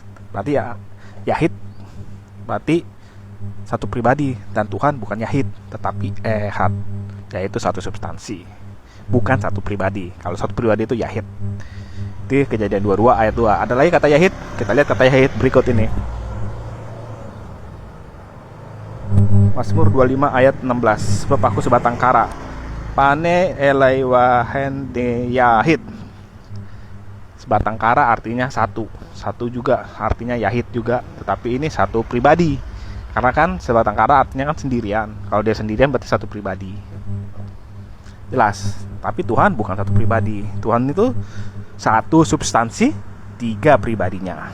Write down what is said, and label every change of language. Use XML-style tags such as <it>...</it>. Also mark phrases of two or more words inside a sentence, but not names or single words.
<id>Berarti ya Yahid berarti satu pribadi, dan Tuhan bukan Yahid tetapi Ehad, yaitu satu substansi, bukan satu pribadi. Kalau satu pribadi itu Yahid. Itu Kejadian 22 ayat 2. Ada lagi kata Yahid. Kita lihat kata Yahid berikut ini. Mazmur 25 ayat 16. Sebab aku sebatang kara,</id> <he>פנה אלי וחנני יחיד.</he> <id>Sebatang kara artinya satu. Satu juga artinya Yahid juga, tetapi ini satu pribadi. Karena kan sebatang kara artinya kan sendirian. Kalau dia sendirian berarti satu pribadi. Jelas. Tapi Tuhan bukan satu pribadi. Tuhan itu satu substansi, tiga pribadinya.</id>